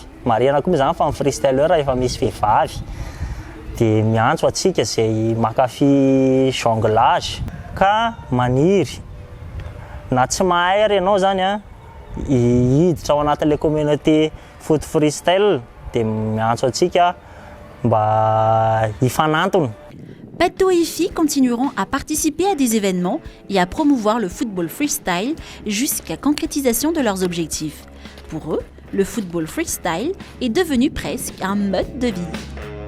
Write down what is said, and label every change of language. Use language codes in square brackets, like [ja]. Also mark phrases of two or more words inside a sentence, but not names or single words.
[mg] Marihana koa moa zany fa amin'ny freestyleur efa misy vehivavy. Dia miantso atsika izay mankafy jonglage ka maniry na tsy mahay ary ianao zany hiditra ao anatin'ilay [fr] communauté foot freestyle [mg] dia miantso atsika mba hifanantona. [fr] Pato et filles continueront à participer à des événements et à promouvoir le football freestyle jusqu'à concrétisation de leurs objectifs. Pour eux, le football freestyle est devenu presque un mode de vie.